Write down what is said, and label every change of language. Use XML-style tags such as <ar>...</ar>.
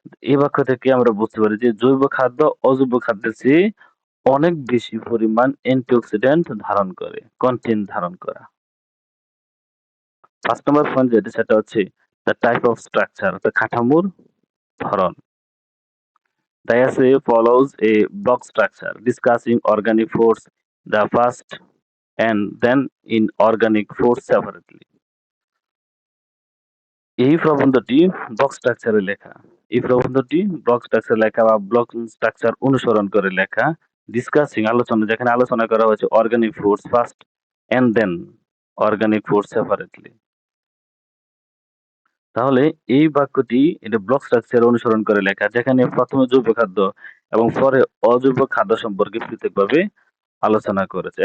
<bn>এই বাক্য থেকে আমরা বুঝতে পারি যে জৈব খাদ্য অজৈব খাদ্যের চেয়ে অনেক বেশি পরিমাণ অ্যান্টিঅক্সিডেন্ট ধারণ করা। 5 নম্বর পয়েন্ট যেটা সেটা হচ্ছে</bn> <en>the type of structure</en> <bn>অর্থাৎ কাঠামোর ধরন।</bn> <en>The essay follows a block structure discussing organic foods the first and then inorganic foods separately.</en> <bn>এই প্রবন্ধটি ব্লক স্ট্রাকচারে লেখা। এই প্রবন্ধটি ব্লক স্ট্রাকচার লেখা বা ব্লক স্ট্রাকচার অনুসরণ করে লেখা।</bn> <en>discussing</en> <bn>যেখানে আলোচনা করা হয়েছে</bn> <en>Organic foods first and then organic foods separately.</en> <bn>তাহলে এই বাক্যটি এটা ব্লক স্ট্রাকচার অনুসরণ করে লেখা যেখানে প্রথমে জৈব খাদ্য এবং পরে অজৈব খাদ্য সম্পর্কে পৃথকভাবে আলোচনা করেছে।</bn>